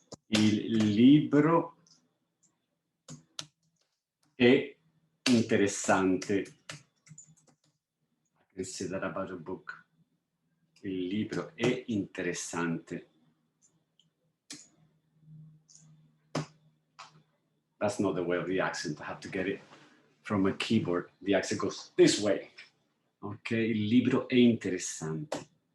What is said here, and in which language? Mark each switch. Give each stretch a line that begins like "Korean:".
Italian: Il libro è interessante.
English: I can say that about a book.
Italian: Il libro è interessante.
English: That's not the way of the accent. I have to get it from a keyboard. The accent goes this way.
Italian: Ok, il libro è interessante.